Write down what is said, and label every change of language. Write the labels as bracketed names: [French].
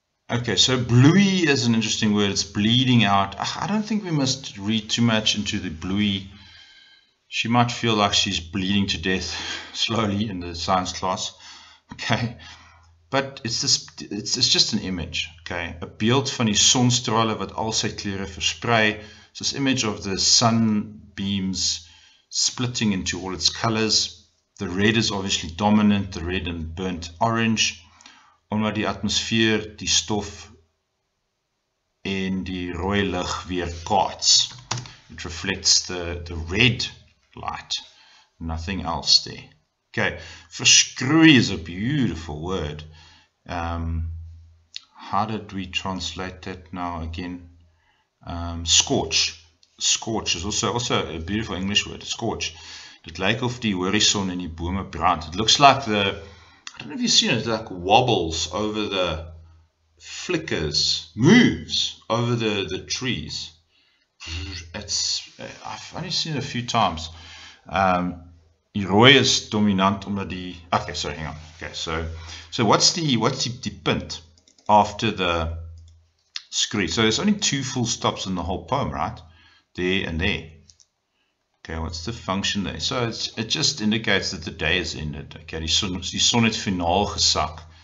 [English] Okay, so bluey is an interesting word. It's bleeding out. I don't think we must read too much into the bluey. She might feel like she's bleeding to death slowly in the science class. Okay, but it's just an image. [Afrikaans] Okay, 'n beeld van die sonstrale wat al sy kleure versprei. [English] It's this image of the sunbeams splitting into all its colors. The red is obviously dominant, the red and burnt orange. [Afrikaans] Omdat die atmosfeer die stof en die rooi lig weerkaats. [English] It reflects the red light, nothing else there. Okay, verskroei is a beautiful word. How did we translate that now again? Scorch. Scorch is also a beautiful English word, scorch. [Afrikaans] Dit lyk of die horizon en die bome brand. [English] It looks like I don't know if you've seen it, like wobbles over the flickers, moves over the trees. I've only seen it a few times. [Afrikaans] Die rooi is dominant omdat die, [English] okay, sorry, hang on. Okay, so what's the punt after the scree? So there's only 2 full stops in the whole poem, right? There and there. Okay, what's the function there? So it just indicates that the day is ended. [Afrikaans] Okay, die son het finaal gesak.